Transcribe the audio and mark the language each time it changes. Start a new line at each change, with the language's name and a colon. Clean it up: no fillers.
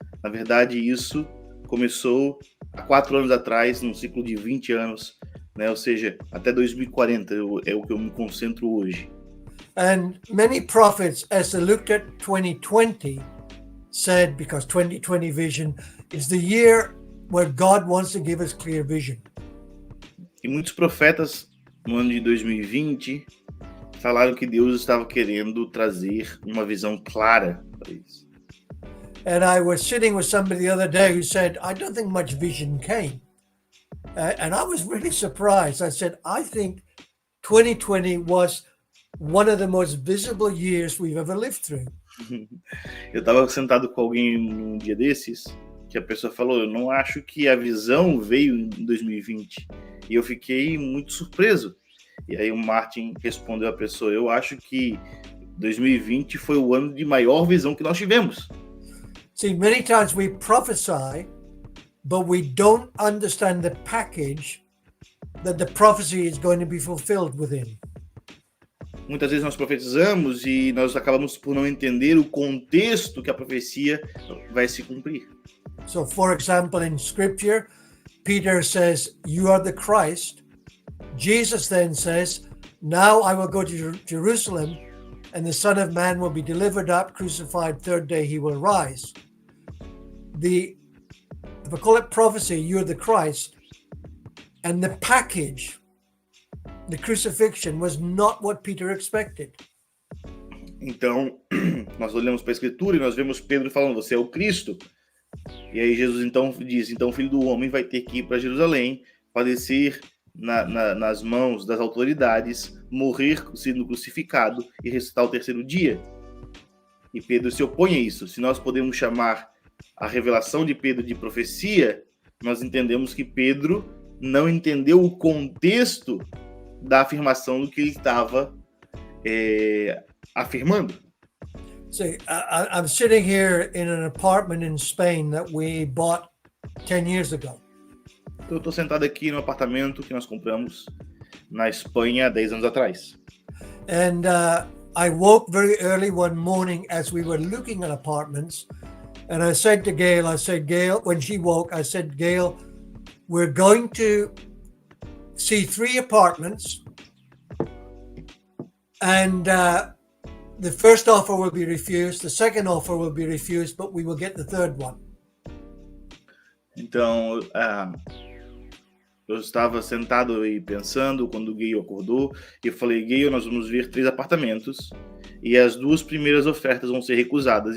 Portuguese: Na verdade, isso começou há 4 anos atrás, num ciclo de 20 anos, né? Ou seja, até 2040 é o que eu me concentro hoje.
English: And many prophets, as they looked at 2020, said, because 2020 vision is the year where God wants to give us clear vision.
Portuguese: E muitos profetas no ano de 2020 falaram que Deus estava querendo trazer uma visão clara para isso.
English: And I was sitting with somebody the other day who said, I don't think much vision came. And I was really surprised. I said, I think 2020 was one of the most visible years we've ever lived through.
Portuguese: Eu estava sentado com alguém num dia desses que a pessoa falou, eu não acho que a visão veio em 2020. E eu fiquei muito surpreso. E aí o Martin respondeu à pessoa, eu acho que 2020 foi o ano de maior visão que nós tivemos.
English: See, many times we prophesy, but we don't understand the package that the prophecy is going to be fulfilled within.
Portuguese: Muitas vezes nós profetizamos e nós acabamos por não entender o contexto que a profecia vai se cumprir.
English: So, for example, in Scripture, Peter says, "You are the Christ." Jesus then says, "Now I will go to Jerusalem, and the Son of Man will be delivered up, crucified, third day he will rise." If I call it prophecy, you're the Christ, and the package, the crucifixion, was not what Peter expected.
Portuguese: Então, nós olhamos para a Escritura e nós vemos Pedro falando, você é o Cristo. E aí Jesus então diz, então o Filho do Homem vai ter que ir para Jerusalém, padecer nas mãos das autoridades, morrer sendo crucificado e ressuscitar o terceiro dia. E Pedro se opõe a isso. Se nós podemos chamar a revelação de Pedro de profecia, nós entendemos que Pedro não entendeu o contexto da afirmação do que ele estava afirmando.
English: See, I'm sitting here in an apartment in Spain that we bought 10 years ago.
Portuguese: Eu estou sentado aqui no apartamento que nós compramos na Espanha há 10 anos atrás.
English: And I woke very early one morning as we were looking at apartments. And I said to Gail, Gail, when she woke, I said, Gail, we're going to see 3 apartments. And the first offer will be refused. The second offer will be refused, but we will get the third one.
Portuguese: Então, eu estava sentado e pensando quando o Gayle acordou. E eu falei, Gayle, nós vamos ver 3 apartamentos. E as 2 primeiras ofertas vão ser recusadas.